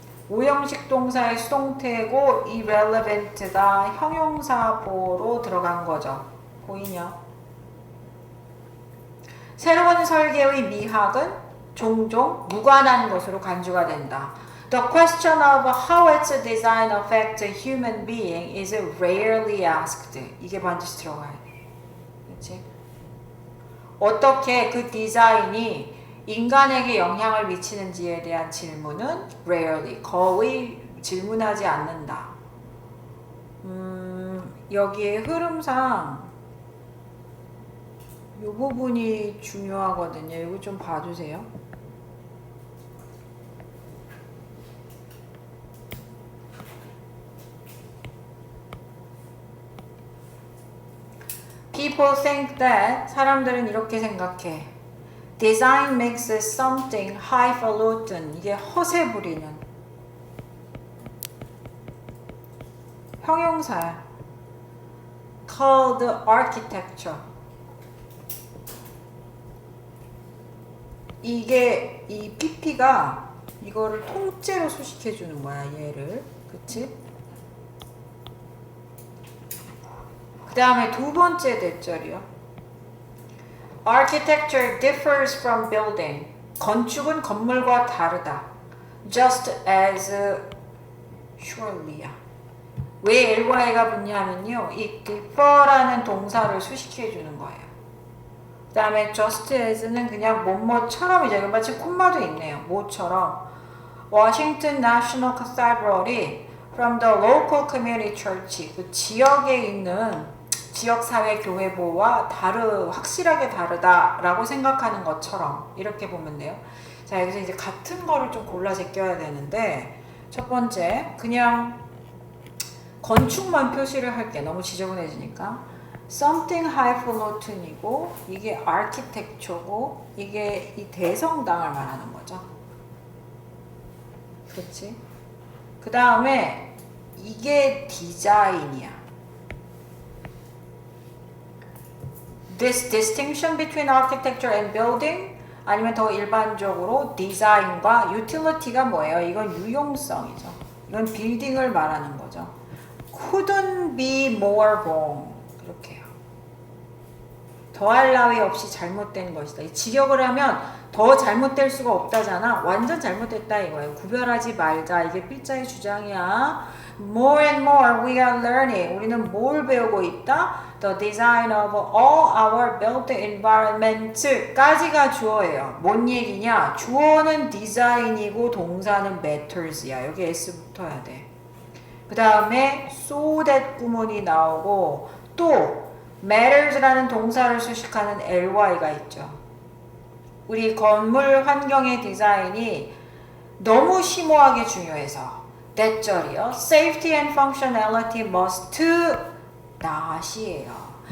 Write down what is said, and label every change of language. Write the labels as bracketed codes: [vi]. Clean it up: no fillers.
[ko] 오형식 동사의 수동태고 irrelevant가 형용사보로 들어간 거죠. 보이냐? 새로운 설계의 미학은 종종 무관한 것으로 간주가 된다. [en] The question of how its design affects a human being is rarely asked. [ko] 이게 반드시 들어가야 돼. 그렇지? 어떻게 그 디자인이 인간에게 영향을 미치는지에 대한 질문은 rarely, 거의 질문하지 않는다. 여기에 흐름상 이 부분이 중요하거든요. 이거 좀 봐주세요. [en] People think that, [ko] 사람들은 이렇게 생각해. [en] Design makes something highfalutin. [ko] 이게 허세 부리는 형용사야. [en] Called architecture. [ko] 이게 이 PP가 이거를 통째로 수식해 주는 거야, 얘를. 그치? 그 다음에 두 번째 대절이요. [en] Architecture differs from building. [ko] 건축은 건물과 다르다. [en] Just as surely [ko] 야. 왜 L과 A가 붙냐면요, 이 differ라는 동사를 수식해 주는 거예요. 그 다음에 just as는 그냥 뭐뭐처럼이죠. 마치 콤마도 있네요. 뭐처럼. [en] Washington National Cathedral from the local community church, [ko] 그 지역에 있는 지역사회 교회보와 확실하게 다르다라고 생각하는 것처럼 이렇게 보면 돼요. 자, 여기서 이제 같은 거를 좀 골라 제껴야 되는데, 첫 번째 그냥 건축만 표시를 할게. 너무 지저분해지니까. something highfalutin이고 이게 architecture고 이게 이 대성당을 말하는 거죠. 그렇지? 그 다음에 이게 디자인이야. [en] This distinction between architecture and building, [ko] 아니면 더 일반적으로 디자인과 utility가 뭐예요? 이건 유용성이죠. 이건 빌딩을 말하는 거죠. [en] Couldn't be more wrong. [ko] 그렇게요. 더할 나위 없이 잘못된 것이다. 이 직역을 하면 더 잘못될 수가 없다잖아. 완전 잘못됐다 이거예요. 구별하지 말자. 이게 필자의 주장이야. [en] More and more we are learning. [ko] 우리는 뭘 배우고 있다? [en] The design of all our built environment까지가 주어예요. [ko] 뭔 얘기냐? 주어는 디자인이고 동사는 matters야. 여기 S 붙어야 돼. 그 다음에 so that 구문이 나오고 또 matters라는 동사를 수식하는 ly가 있죠. 우리 건물 환경의 디자인이 너무 심오하게 중요해서 대절이요. [en] Safety and functionality must not이에요.